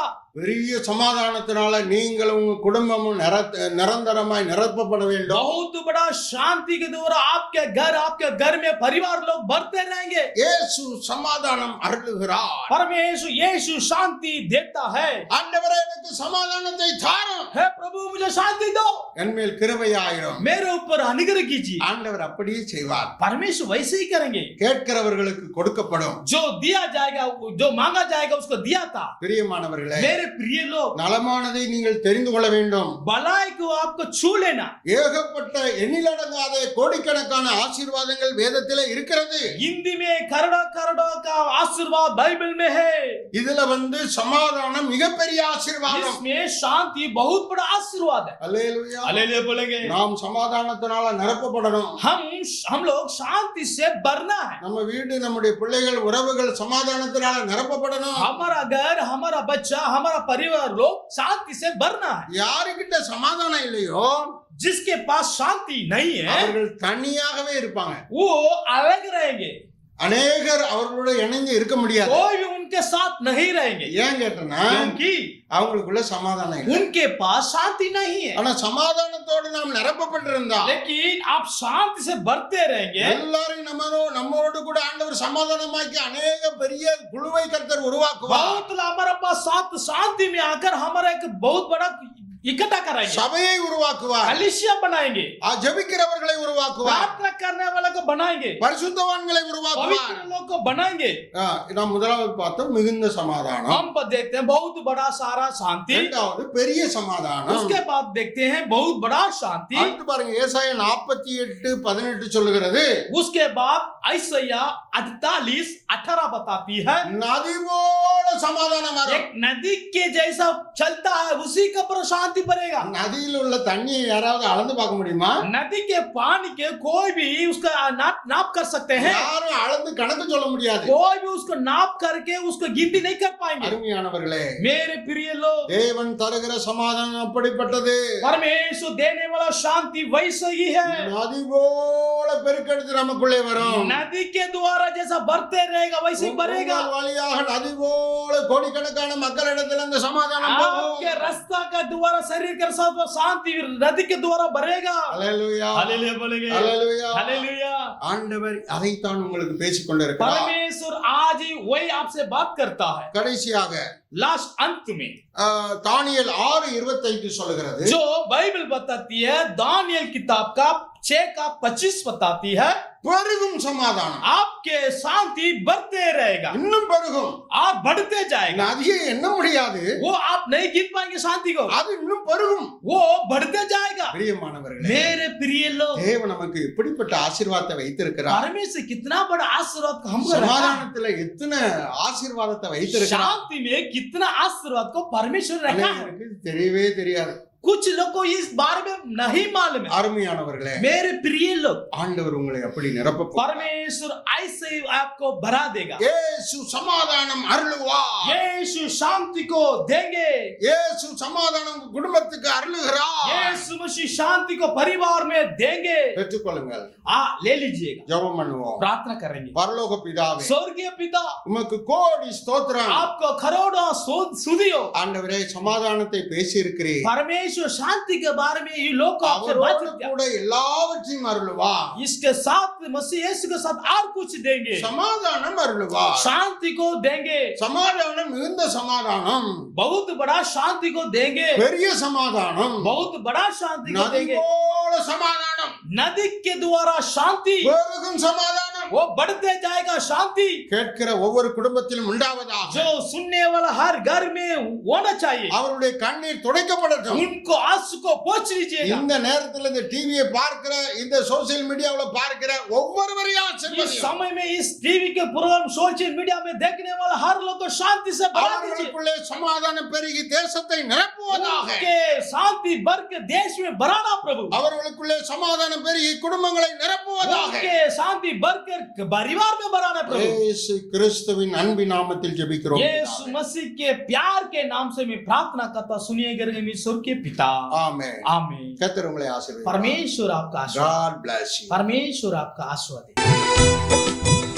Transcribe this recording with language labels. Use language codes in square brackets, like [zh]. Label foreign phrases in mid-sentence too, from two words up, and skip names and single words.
[ta] பெரிய சமாதானத்தினால நீங்களும் உங்க குடும்பமும் நிரந்தரமாய் நிரப்பப்பட வேண்டும். [hi] बहुत बड़ा शांति के द्वारा आपके घर में परिवार लोग बढ़ते रहेंगे. [ta] இயேசு சமாதானம் அருளுகிறார். [hi] परमेश्वर यीशु शांति देता है. [ta] ஆண்டவரே, எனக்கு சமாதானத்தை தாரும். [hi] हे प्रभु, मुझे शांति दो, [ta] என்மேல் கிருபையாயிரும். [hi] मेरे ऊपर अनुग्रह कीजिए. [ta] ஆண்டவர் அப்படியே செய்வார். [hi] परमेश्वर वैसे ही करेंगे. [ta] கேட்கிறவர்களுக்கு கொடுக்கப்படும். [hi] जो दिया जाएगा, जो मांगा जाएगा उसको दिया था. [ta] பிரியமானவர்களே, [hi] मेरे प्रिय लोग, [ta] நலமானதை நீங்கள் தெரிந்து கொள்ள வேண்டும். [hi] भलाई को आपको छू लेना. [ta] ஏகப்பட்ட எண்ணிலடங்காத கோடிக்கணக்கான ஆசீர்வாதங்கள் வேதத்திலே இருக்கிறது. [hi] हिंदी में करोड़ों करोड़ों का आशीर्वाद बाइबल में है. [ta] இதுல சமாதானம் மிகப்பெரிய ஆசீர்வாதம். [hi] इसमें शांति बहुत बड़ा आशीर्वाद है. [ta] அல்லேலூயா. [hi] हालेलुया बोलेंगे. [ta] நாம் சமாதானத்தினால நிரப்பப்படணும். [hi] हम लोग शांति से भरना है. [ta] நம்ம வீடு, நம்முடைய பிள்ளைகள், உறவுகள் சமாதானத்தினால நிரப்பப்படணும். [hi] हमारा घर, हमारा बच्चा, हमारा परिवार लोग शांति से भरना है. [ta] யாருக்கிட்ட சமாதானம் இல்லையோ [hi] जिसके पास शांति नहीं है [ta] அவர்கள் தனியாகவே இருப்பாங்க. [hi] वो अलग रहेंगे. [ta] அநேகர் அவர்களோட இணைந்து இருக்க முடியாது. [hi] कोई भी उनके साथ नहीं रहेंगे. [ta] ஏன் கேட்டனா, [hi] क्योंकि [ta] அவங்களுக்குள்ள சமாதானம் இல்லை. [hi] उनके पास शांति नहीं है. [ta] ஆனா சமாதானத்தோடு நாம் நிரப்பப்பட்டிருந்தா, [hi] लेकिन आप शांति से भरते रहेंगे. [ta] எல்லாரும் நம்மோடு கூட ஆண்டவர் சமாதானமாக்கி அநேக பெரிய குழுவை கர்த்தர் உருவாக்குவார். [hi] बहुत हमारे पास साथ शांति में आकर हमारा एक बहुत बड़ा इकट्ठा कराएंगे. [ta] சபையை உருவாக்குவார். [hi] कलीसिया बनाएंगे. [ta] ஜெபிக்கிறவர்களை உருவாக்குவார். [hi] प्रार्थना करने वाले को बनाएंगे. [ta] பரிசுத்தவான்களை உருவாக்குவார். [hi] पवित्र लोग को बनाएंगे. [ta] நாம் முதலாவது பார்த்தோம் மிகுந்த சமாதானம். [hi] हम देखते हैं बहुत बड़ा सारा शांति. [ta] இரண்டாவது பெரிய சமாதானம். [hi] उसके बाद देखते हैं बहुत बड़ा शांति. [ta] அடுத்து பாருங்க, ஏசாயா 48:18 சொல்லுகிறது, [hi] उसके बाद ஐசையா 48:18 बताती है, [ta] நதி போல சமாதானம் வரும். [hi] एक नदी के जैसा चलता है, उसी का पर शांति बढ़ेगा. [ta] நதியில் உள்ள தண்ணியை யாராவது அளந்து பார்க்க முடியுமா? [hi] नदी के पानी के कोई भी उसका नाप कर सकते हैं. [ta] யாரும் அளந்து கணக்கு சொல்ல முடியாது. [hi] कोई भी उसको नाप करके उसको गिनती नहीं कर पाएंगे. [ta] அருமையானவர்களே, [hi] मेरे प्रिय लोग, [ta] தேவன் தருகிற சமாதானம் அப்படிப்பட்டது. [hi] परमेश्वर देने वाला शांति वैसे ही है. [ta] நதி போல பெருக்கெடுத்து நமக்குள்ளே வரும். [hi] नदी के द्वारा जैसा बढ़ते रहेगा वैसे ही बढ़ेगा. [ta] உங்கள் வழியாக நதி போல கோடிக்கணக்கான மக்களிடத்தில் அந்த சமாதானம் போகும். [hi] आपके रास्ता का द्वारा शरीर के साथ शांति नदी के द्वारा बढ़ेगा. [ta] அல்லேலூயா. [hi] हालेलुया बोलेंगे. [ta] அல்லேலூயா. [hi] हालेलुया. [ta] ஆண்டவர் அதைத்தான் உங்களுக்கு பேசிக் கொண்டிருக்கிறார். [hi] परमेश्वर आज ही वही आपसे बात करता है. [ta] கடைசியாக [hi] लास्ट अंत में [ta] தானியேல் 6:25 சொல்லுகிறது, [hi] जो बाइबल बताती है, दानियल किताब का 6:25 बताती है, [ta] பெருகும் சமாதானம். [hi] आपके शांति बढ़ते रहेगा [ta] இன்னும் பெருகும். [hi] और बढ़ते जाएगा. [ta] நதியை எண்ண முடியாது, [hi] वो आप नहीं गिन पाएंगे शांति को, [ta] அது இன்னும் பெருகும். [hi] वो बढ़ते जाएगा. [ta] பிரியமானவர்களே, [hi] मेरे प्रिय लोग, [ta] தேவன் நமக்கு எப்படிப்பட்ட ஆசீர்வாதத்தை வைத்திருக்கிறார். [hi] परमेश्वर कितना बड़ा आशीर्वाद हमको रखा है. [ta] சமாதானத்துல எத்தனை ஆசீர்வாதத்தை வைத்திருக்கிறார். [hi] शांति में कितना आशीर्वाद को परमेश्वर रखा है. [ta] அநேகருக்கு தெரியவே தெரியாது. [hi] कुछ लोग को इस बारे में नहीं मालूम है. [ta] அருமையானவர்களே, [hi] मेरे प्रिय लोग, [ta] ஆண்டவர் உங்களை அப்படி நிரப்ப [hi] परमेश्वर ऐसे ही आपको भरा देगा. [ta] இயேசு சமாதானம் அருளுவார். [hi] यीशु शांति को देंगे. [ta] இயேசு சமாதானம் உங்க குடும்பத்துக்கு அருளுகிறார். [hi] यीशु मसीह शांति को परिवार में देंगे. [ta] பெற்றுக்கொள்ளுங்கள். [hi] ले लीजिएगा. [ta] ஜெபம் பண்ணுவோம். [hi] प्रार्थना करेंगे. [ta] பரலோக பிதாவே, [hi] स्वर्गीय पिता, [ta] உமக்கு கோடி ஸ்தோத்திரம். [hi] आपको करोड़ों स्तुतियों. [ta] ஆண்டவரே, சமாதானத்தை பேசி இருக்கிறீர். [hi] परमेश्वर शांति के बारे में ये लोग आपसे बात [ta] அவரோடு கூட எல்லாவற்றையும் அருளுவார். [hi] इसके साथ मसीह यीशु के साथ और कुछ देंगे. [ta] சமாதானம் அருளுவார். [hi] शांति को देंगे. [ta] சமாதானம் மிகுந்த சமாதானம், [hi] बहुत बड़ा शांति को देंगे. [ta] பெரிய சமாதானம், [hi] बहुत बड़ा शांति को [ta] நதி [hi] देंगे. [ta] போல சமாதானம், [hi] नदी के द्वारा शांति, [ta] பெருகும் சமாதானம், [hi] वो बढ़ते जाएगा शांति [ta] கேட்கிற ஒவ்வொரு குடும்பத்திலும் உண்டாவதாக. [hi] जो सुनने वाला हर घर में होना चाहिए [ta] அவருடைய கண்ணீர் துடைக்கப்படட்டும். [hi] उनको आंसू को पोंछ लीजिएगा [ta] இந்த நேரத்துல இந்த டிவியை பார்க்கிற, இந்த [en] social mediaவுல [ta] பார்க்கிற ஒவ்வொருவரையும் [hi] इस [ta] ஆசீர்வதியும். [hi] समय में इस टीवी के प्रोग्राम [en] social media [hi] में देखने वाला हर लोग को शांति से भरा दीजिए [ta] அவர்களுக்குள்ளே சமாதானம் பெருகி தேசத்தை நிரப்புவதாக. [hi] उनके शांति भर के देश में भराना प्रभु [ta] அவர்களுக்குள்ளே சமாதானம் பெருகி குடும்பங்களை நிரப்புவதாக. [hi] उनके शांति भर के परिवार में भराना प्रभु [ta] இயேசு கிறிஸ்துவின் அன்பின் நாமத்தில் ஜெபிக்கிறோம். [hi] यीशु मसीह के प्यार के नाम से मैं प्रार्थना करता सुनिए करके ईश्वर के पिता [ta] ஆமென். [hi] आमीन [ta] கர்த்தர் உங்களை ஆசீர்வதிப்பார். [hi] परमेश्वर आपका आशीर्वाद [en] God bless you. [hi] परमेश्वर आपका आशीर्वाद दे